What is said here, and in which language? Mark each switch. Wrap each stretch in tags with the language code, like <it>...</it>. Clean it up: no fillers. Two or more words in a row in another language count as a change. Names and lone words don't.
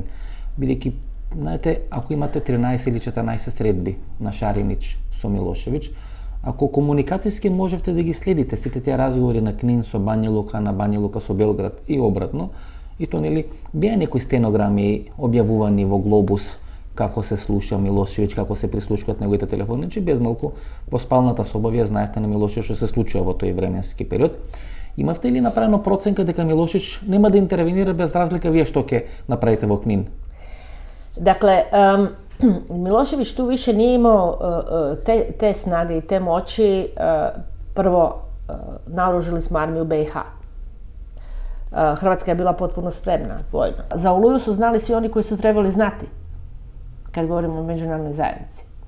<mk>Бидејќи, знаете, ако имате 13 или 14 средби на Шаринич со Милошевиќ, ако комуникацијски можевте да ги следите сите тие разговори на Книн со Бања Лука, на Бања Лука со Белград и обратно, и то нели беа некои стенограми објавувани во Глобус како се слуша Милошевиќ, како се прислушкаат неговите телефони, значи безмалку во спалната соба вие знаете на Милошевиќ што се случува во тој временски период. Имавте ли направено проценка дека Милошевиќ нема да интервенира без разлика вие што ќе направите во Книн?</mk> <hr>Dakle, Milošević tu više nije imao te snage i te moći. Prvo, naoružili smo armiju BiH. Hrvatska je bila potpuno spremna vojno. Za Oluju su znali svi oni koji su trebali znati, kad govorimo o međunarodnoj zajednici.</hr>